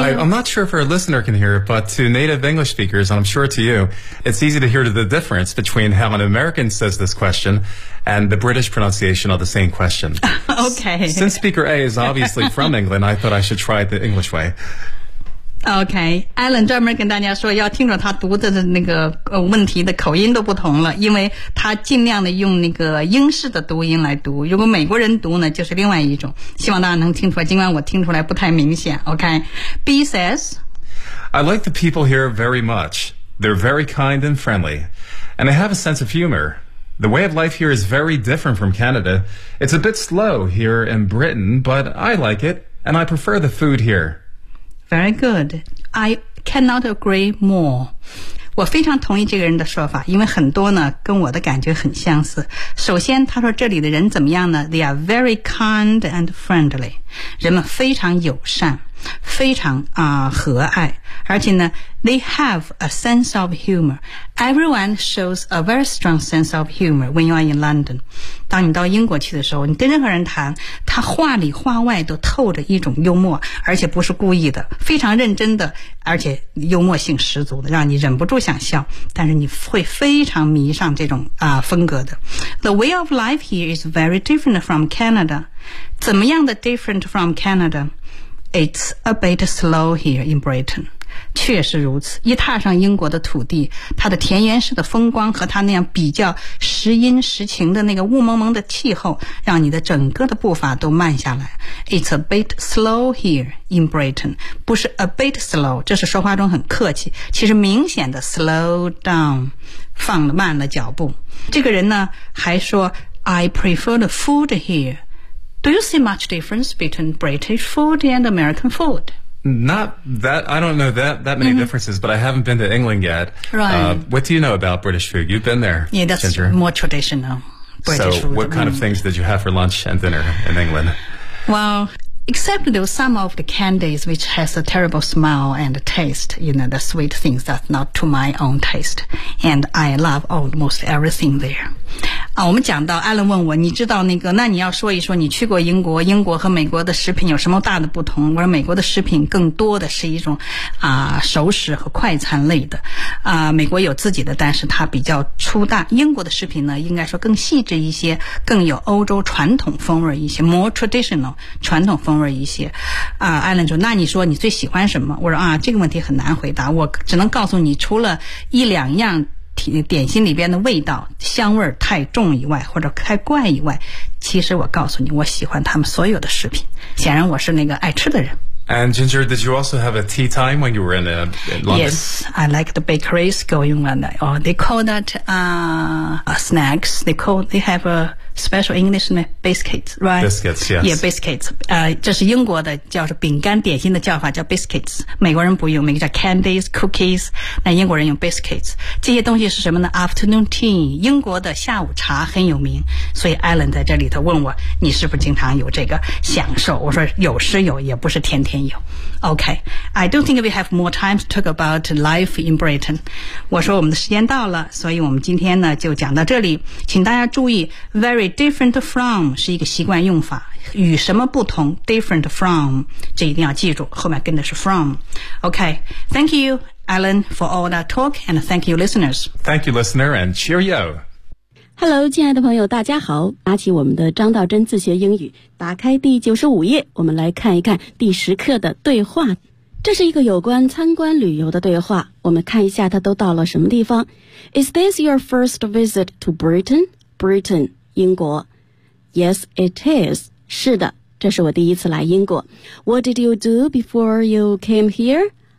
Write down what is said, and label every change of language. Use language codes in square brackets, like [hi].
[en] I'm not sure if our listener can hear it, but to native English speakers, and I'm sure to you, it's easy to hear the difference between how an American says this question and the British pronunciation of the same question. Okay. Since speaker A is obviously from England, I thought I should try it the English way. [zh] Okay, Alan 专门跟大家说要听着他读的那个问题的口音都不同了，因为他尽量的用那个英式的读音来读，如果美国人读呢就是另外一种，希望大家能听出来，尽管我听出来不太明显。 [en] Okay, B says, I like the people here very much. They're very kind and friendly, and they have a sense of humor. The way of life here is very different from Canada. It's a bit slow here in Britain, but I like it, and I prefer the food here. Very good. I cannot agree more. [zh] 我非常同意这个人的说法，因为很多呢跟我的感觉很相似。首先他说这里的人怎么样呢？ [en] They are very kind and friendly. [zh] 人们非常友善，非常和蔼。而且呢 [en] they have a sense of humor. Everyone shows a very strong sense of humor when you are in London. [zh] 当你到英国去的时候，你跟任何人谈，他话里话外都透着一种幽默，而且不是故意的，非常认真的，而且幽默性十足的，让你忍不住想笑，但是你会非常迷上这种风格的。 [en] The way of life here is very different from Canada. [zh] 怎么样的 [en] different from Canada? It's a bit slow here in Britain. [zh] 确实如此，一踏上英国的土地，它的田园式的风光和它那样比较时阴时晴的那个雾蒙蒙的气候，让你的整个的步伐都慢下来。 [en] It's a bit slow here in Britain. [zh] 不是 [en] a bit slow, [zh] 这是说话中很客气，其实明显的 [en] slow down, [zh] 放了慢了脚步。这个人呢还说 [en] I prefer the food hereDo you see much difference between British food and American food? Not that, I don't know that many differences, but I haven't been to England yet. Right. What do you know about British food? You've been there, Ginger. Yeah, that's more traditional British food. So what kind of things did you have for lunch and dinner in England? Well, except there were some of the candies which has a terrible smell and taste, you know, the sweet things that's not to my own taste. And I love almost everything there. [zh] 啊，我们讲到艾伦问我，你知道那个？那你要说一说，你去过英国，英国和美国的食品有什么大的不同？我说美国的食品更多的是一种熟食和快餐类的。美国有自己的，但是它比较粗大。英国的食品呢，应该说更细致一些，更有欧洲传统风味一些 ， [en] more traditional [zh] 传统风味一些。艾伦说，那你说你最喜欢什么？我说啊，这个问题很难回答，我只能告诉你，除了一两样。点心里边的味道香味太重以外或者太怪以外，其实我告诉你我喜欢他们所有的食品，显然我是那个爱吃的人。 [en] And Ginger, did you also have a tea time when you were in London? Yes, I like the bakeries going on. Oh, they call that snacks. They have a special English name, biscuits, right? Biscuits, yes. Yeah, biscuits. [zh] 这是英国的叫做饼干点心的叫法叫 biscuits. 美国人不用，美国叫 candies, cookies. 那英国人用 biscuits. 这些东西是什么呢 ?Afternoon tea. 英国的下午茶很有名。所以 Alan 在这里头问我你是不是经常有这个享受，我说有时有也不是天天有。 [en] Okay, I don't think we have more time to talk about life in Britain. [zh] 我说我们的时间到了，所以我们今天呢就讲到这里。请大家注意 , [en] very different from [zh] 是一个习惯用法。与什么不同 , [en] different from, [zh] 这一定要记住，后面跟的是 from。 [en] Okay, thank you, Alan, for all that talk, and thank you, listeners. Thank you, listener, and cheerio. [zh] Hello, 亲爱的朋友大家好，拿起我们的张道真自学英语。打开第95页，我们来看一看第10课的对话。这是一个有关参观旅游的对话，我们看一下它都到了什么地方。 [en] Is this your first visit to Britain? Britain, 英国。 Yes, it is. [zh] 是的，这是我第一次来英国。 [en] What did you do before you came here?